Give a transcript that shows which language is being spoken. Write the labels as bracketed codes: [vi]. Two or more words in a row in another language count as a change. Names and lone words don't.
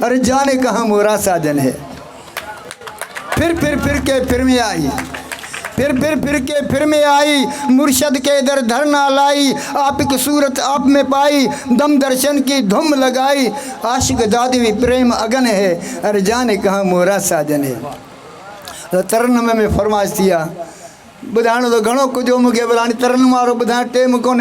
[hi] अरे जाने कहाँ मोरा साजन है। फिर के फिर में आई, फिर के फिर में आई, मुर्शद के दर धरना लाई। आप की सूरत आप में पाई, दम दर्शन की धुम लगाई। आशिक दादी प्रेम अगन है, अरे जाने कहाँ मोरा साजन है। [sd] तरन में फरमाइश दिया ॿुधाइणो त घणो कुझु मूंखे ॿुधाइण, तरन वारो ॿुधाइण टेम कोन्हे